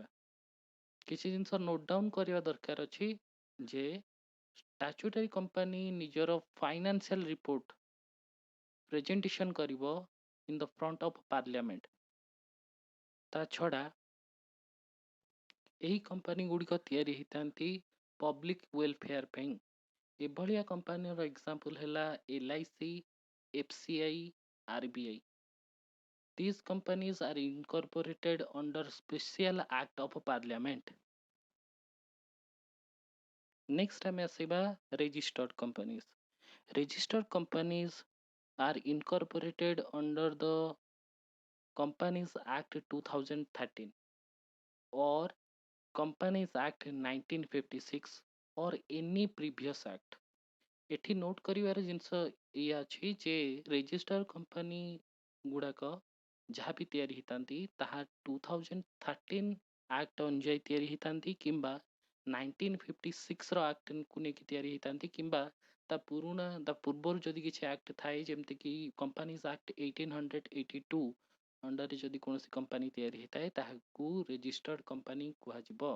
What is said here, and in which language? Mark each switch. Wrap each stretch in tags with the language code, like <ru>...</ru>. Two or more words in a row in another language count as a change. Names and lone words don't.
<or>କିଛି ଜିନିଷ</or> <en>note down</en> <or>କରିବା ଦରକାର ଅଛି ଯେ</or> <en>statutory company</en> <or>ନିଜର</or> <en>financial report presentation</en> <or>କରିବ</or> <en>in the front of parliament.</en> <or>ତା ଛଡ଼ା ଏହି କମ୍ପାନୀ ଗୁଡ଼ିକ ତିଆରି ହେଇଥାନ୍ତି</or> <en>public welfare</en> <or>ପାଇଁ। ଏଭଳିଆ କମ୍ପାନୀର ଏକ୍ସାମ୍ପଲ୍ ହେଲା LIC, FCI, RBI.</or> <en>These companies are incorporated under special act of parliament.</en> <or>Next ଆମେ ଆସିବା</or> <en>registered companies. Registered companies are incorporated under the Companies Act 2013 or Companies Act 1956 or any previous act.</en> <or>ଏଠି ନୋଟ୍ କରିବାର ଜିନିଷ ଏଇଆ ଅଛି ଯେ</or> <en>register company</en> <or>ଗୁଡ଼ାକ ଯାହା ବି ତିଆରି ହେଇଥାନ୍ତି ତାହା 2013 ଆକ୍ଟ ଅନୁଯାୟୀ ତିଆରି ହେଇଥାନ୍ତି କିମ୍ବା 1956ର ଆକ୍ଟକୁ ନେଇକି ତିଆରି ହେଇଥାନ୍ତି କିମ୍ବା ତା ପୂର୍ବରୁ ଯଦି କିଛି ଆକ୍ଟ ଥାଏ ଯେମିତିକି କମ୍ପାନିଜ୍ ଆକ୍ଟ 1882 ଅଣ୍ଡରରେ ଯଦି କୌଣସି କମ୍ପାନୀ ତିଆରି ହେଇଥାଏ ତାହାକୁ</or> <en>registered company</en> <or>କୁହାଯିବ।</or>